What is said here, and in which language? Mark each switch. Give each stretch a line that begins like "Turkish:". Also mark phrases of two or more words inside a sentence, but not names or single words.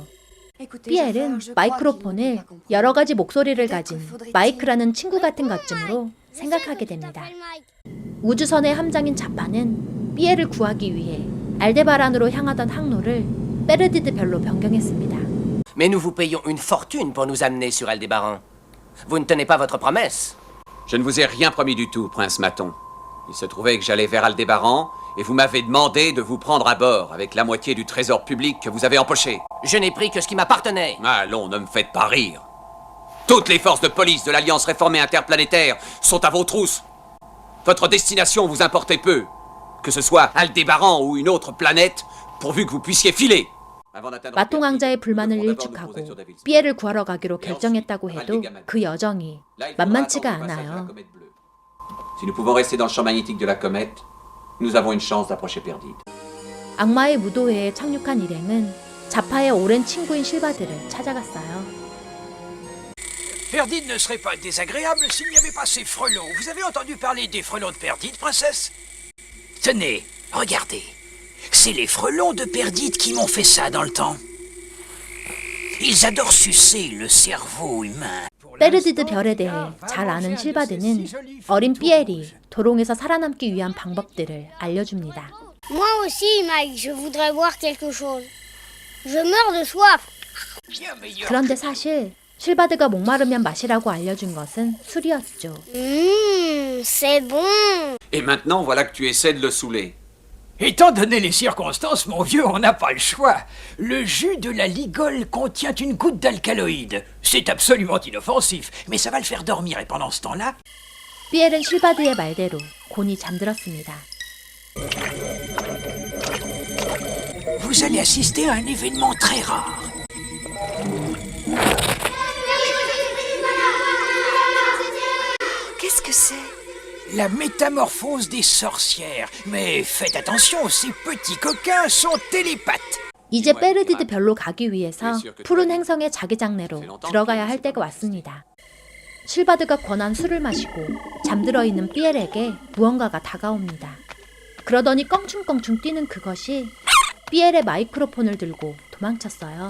Korean: 삐엘은 마이크로폰을 여러 가지 목소리를 가진 마이크라는 친구 같은 것쯤으로 생각하게 됩니다. 우주선의 함장인 자파는 삐엘을 구하기 위해 알데바란으로 향하던 항로를 베르디드 별로 변경했습니다.
French: Mais nous vous payons une fortune pour nous amener sur Aldébaran. Vous ne tenez pas votre promesse. Je ne vous ai rien promis du tout, Prince Maton. Il se trouvait que j'allais vers Aldébaran, et vous m'avez demandé de vous prendre à bord avec la moitié du trésor public que vous avez empoché. Je n'ai pris que ce qui m'appartenait. Allons, ne me faites pas rire. Toutes les forces de police de l'Alliance réformée interplanétaire sont à vos trousses. Votre destination vous importait peu. Que ce soit Aldébaran ou une autre planète, pourvu que vous puissiez filer.
Korean: 마통왕자의 불만을 일축하고 삐엘을 구하러 가기로 결정했다고 해도 그 여정이 만만치가 않아요.
French: Si nous pouvons rester dans le champ magnétique de la comète, nous avons une chance d'approcher Perdide.
Korean: 악마의 무도회에 착륙한 일행은 자파의 오랜 친구인 실바드를 찾아갔어요.
French: Perdide ne serait pas désagréable s'il n'y avait pas ces frelons. Vous avez entendu parler des frelons de Perdide, princesse? Tenez, regardez. C'est les frelons de Perdide qui m'ont fait ça dans le temps. Ils adorent sucer le cerveau humain.
Korean: 베르디드 별에 대해 잘 아는 실바드는 어린 삐엘이 도롱에서 살아남기 위한 방법들을 알려줍니다.
French: Moi aussi, Mike, je voudrais boire quelque chose. Je meurs de soif.
Korean: 그런데 사실 실바드가 목마르면 마시라고 알려준 것은 술이었죠.
French: C'est bon. Et maintenant, voilà que tu essaies de le saouler. Étant donné les circonstances, mon vieux, on n'a pas le choix. Le jus de la ligole contient une goutte d'alcaloïde. C'est absolument inoffensif, mais ça va le faire dormir et pendant ce temps-là...
Korean: 삐엘은 실바드의 말대로 곤히 잠들었습니다.
French: Vous allez assister à un événement très rare. Qu'est-ce que c'est? La métamorphose des sorcières. Mais faites attention, ces petits coquins sont télépathes.
Korean: 이제 베르디드 별로 가기 위해서 푸른 행성의 자기장내로 들어가야 할 때가 왔습니다. 실바드가 권한 술을 마시고 잠들어 있는 삐엘에게 무언가가 다가옵니다. 그러더니 껑충껑충 뛰는 그것이 삐엘의 마이크로폰을 들고 도망쳤어요.